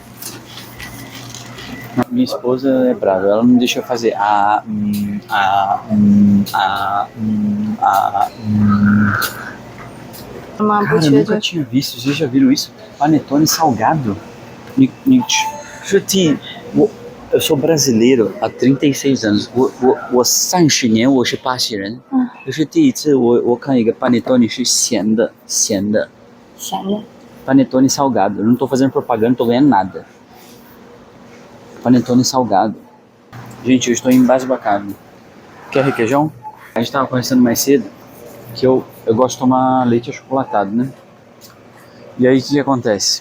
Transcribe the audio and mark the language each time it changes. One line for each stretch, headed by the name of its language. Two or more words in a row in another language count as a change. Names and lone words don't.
Portuguese: Minha esposa é brava, ela não deixa eu fazer Cara, eu nunca tinha visto, vocês já viram isso? Panetone salgado. Eu sou brasileiro há 36 anos.
Chinese: 我30年我是巴西人。这是第一次我看一个 panetone 是咸的。
Portuguese: Panetone salgado. Eu não tô fazendo propaganda, não tô ganhando nada. Panetone salgado. Gente, eu estou embasbacado. Quer requeijão? A gente tava conversando mais cedo que eu gosto de tomar leite achocolatado, né? E aí o que acontece?